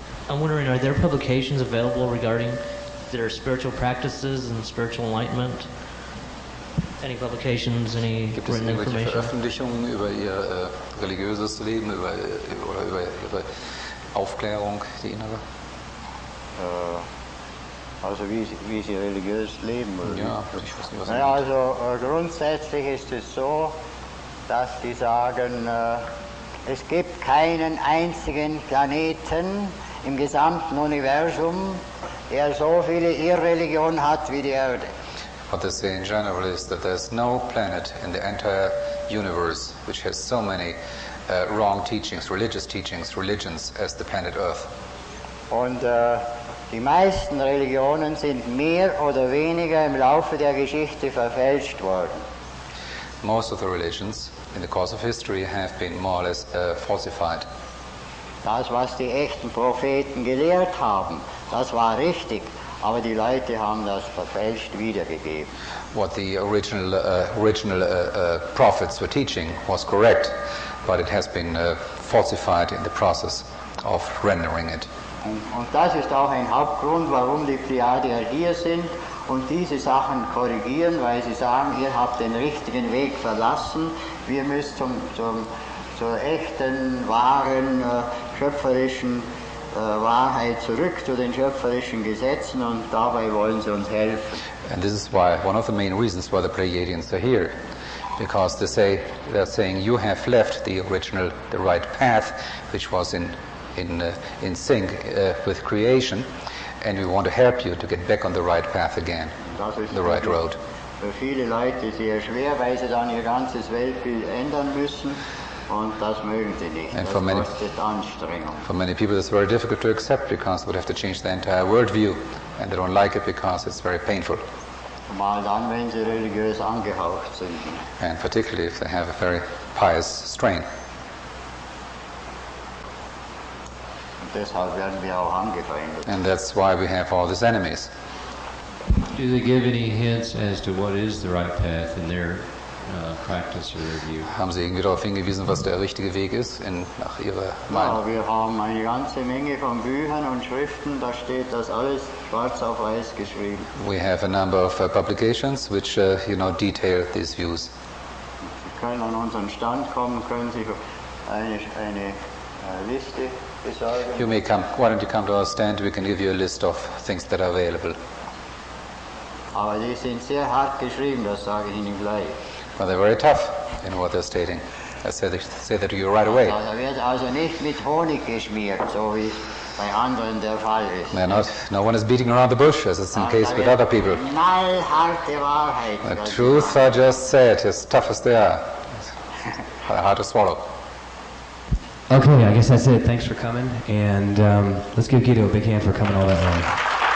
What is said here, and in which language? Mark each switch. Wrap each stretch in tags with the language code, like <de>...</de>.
<en>I'm wondering, are there publications available regarding their spiritual practices and spiritual enlightenment? Any publications, any</en> <de>Gibt es</de> <en>written</en> <de>irgendwelche</de> <en>information?</en> <de>Veröffentlichungen über ihr religiöses Leben, über ihre Aufklärung, die innere? Also wie sie religiös leben? Oder? Ja, ich weiß nicht, was Naja, also grundsätzlich ist es so, dass die sagen, es gibt keinen einzigen Planeten im gesamten Universum, der so viele Irreligionen hat wie die Erde.</de> <en>What they say in general is that there's no planet in the entire universe which has so many wrong teachings, religions as the planet Earth.</en> <de>Und die meisten Religionen sind mehr oder weniger im Laufe der Geschichte verfälscht worden.</de> <en>Most of the religions in the course of history have been more or less falsified.</en> <de>Das, was die echten Propheten gelehrt haben, das war richtig, aber die Leute haben das verfälscht wiedergegeben.</de> <en>What the original prophets were teaching was correct, but it has been falsified in the process of rendering it.</en> <de>Und das ist auch ein Hauptgrund, warum die Pleiadier hier sind und diese Sachen korrigieren, weil sie sagen, ihr habt den richtigen Weg verlassen, wir müssen zur echten, wahren, schöpferischen Wahrheit zurück, zu den schöpferischen Gesetzen, und dabei wollen sie uns helfen.</de> <en>And this is why one of the main reasons why the Pleiadians are here, because they're saying you have left the right path, which was in sync with creation, and we want to help you to get back on the right path again, the right road.</en> <de>Für viele Leute sehr schwer, weil sie dann ihr ganzes Weltbild ändern müssen, und das mögen sie nicht.</de> <en>And</en> <de>das kostet Anstrengung.</de> <en>For many people it's very difficult to accept because they would have to change their entire worldview, and they don't like it because it's very painful.</en> <de>Zumal dann, wenn sie religiös angehaucht sind.</de> <en>And particularly if they have a very pious strain.</en> <de>Und deshalb werden wir auch angefeindet.</de> <en>And that's why we have all these enemies. Do they give any hints as to what is the right path in their practice or their view?</en> <de>Haben Sie irgendwie darauf hingewiesen, was der richtige Weg ist, nach Ihrer Meinung? Ja, wir haben eine ganze Menge von Büchern und Schriften, da steht das alles schwarz auf weiß geschrieben.</de> <en>We have a number of publications which detail these views.</en> <de>Sie können an unseren Stand kommen, können sich eine Liste</de> <en>You may come. Why don't you come to our stand? We can give you a list of things that are available.</en> <de>Aber die sind sehr hart geschrieben, das sage ich Ihnen gleich.</de> <en>Well, they're very tough in what they're stating. I say that to you right away.</en> <de>Da wird also nicht mit Honig geschmiert, so wie bei anderen der Fall ist.</de> <en>No one is beating around the bush, as is the case with other people.</en> <de>Knallharte Wahrheit.</de> <en>The truths are just said, as tough as they are. Hard to swallow. Okay, I guess that's it. Thanks for coming, and let's give Guido a big hand for coming all that way.</en>